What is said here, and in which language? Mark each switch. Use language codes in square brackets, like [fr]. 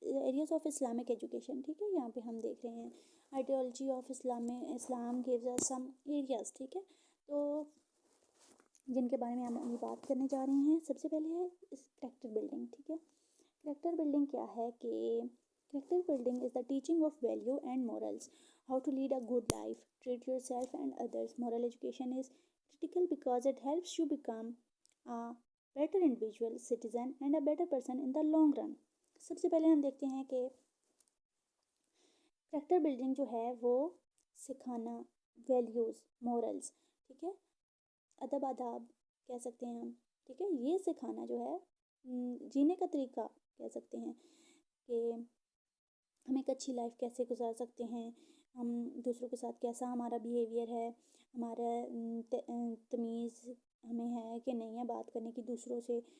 [en] Areas of Islamic education. [ur] ٹھیک ہے، یہاں پہ ہم دیکھ رہے ہیں [en] Ideology of Islam gives us some areas. [ur] ٹھیک ہے، تو جن کے بارے میں ہم ابھی بات کرنے جا رہے ہیں. سب سے پہلے ہے [en] Character building. [ur] ٹھیک ہے، کریکٹر بلڈنگ کیا ہے کہ [en] Character building is the teaching of value and morals, how to lead a good life, treat yourself and others. Moral education is critical because it helps you become a better individual, citizen and a better person in the long run. [ur] سب سے پہلے ہم دیکھتے ہیں کہ character building جو ہے وہ سکھانا ویلیوز، مورلز، ٹھیک ہے، ادب آداب کہہ سکتے ہیں ہم. ٹھیک ہے، یہ سکھانا جو ہے جینے کا طریقہ کہہ سکتے ہیں، کہ ہم ایک اچھی لائف کیسے گزار سکتے ہیں، ہم دوسروں کے ساتھ کیسا ہمارا بیہیویئر ہے، ہمارا تمیز ہمیں ہے کہ نہیں ہے بات کرنے کی دوسروں سے.